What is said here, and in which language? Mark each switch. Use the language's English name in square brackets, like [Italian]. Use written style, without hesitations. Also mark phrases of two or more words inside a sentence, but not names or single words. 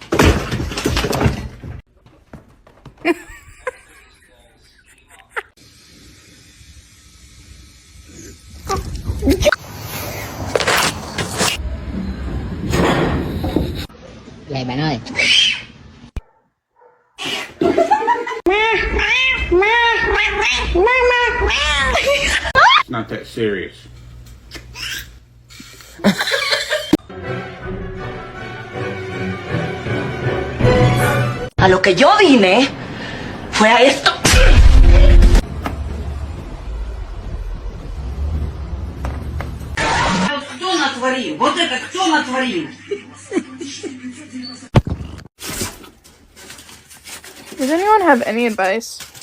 [Vietnamese] Vậy bạn ơi. [English] It's not that serious. [Spanish] A lo que yo vine fue a esto. [Russian] Кто натворил? Вот это кто натворил? [English] Does anyone have any advice?